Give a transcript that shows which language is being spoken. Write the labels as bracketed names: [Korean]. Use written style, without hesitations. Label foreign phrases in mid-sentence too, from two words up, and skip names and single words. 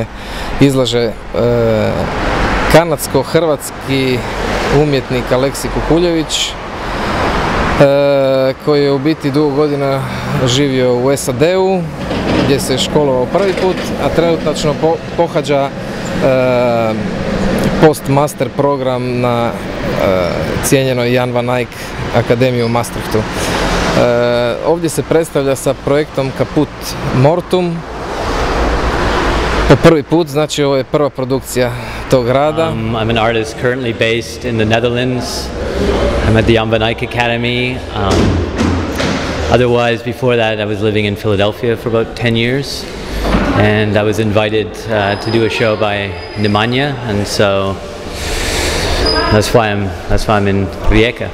[Croatian] Izlaže kanadsko-hrvatski umjetnik Alexi Kukuljevic, koji je u biti dugo godina živio u SAD-u, gdje se je školovao prvi put, a trenutačno pohađa post-master program na cijenjenoj Jan van Eyck akademiji u Maastrichtu. Ovdje se predstavlja sa projektom Caput, mortuum. Po prvi put, znači ovo je prva produkcija tog rada. [English] I'm an artist currently based in the Netherlands. I'm at the Jan van Eyck Academy. Otherwise, before that, I was living in Philadelphia for about 10 years. And I was invited to do a show by Nemanja, and so that's why I'm in Rijeka.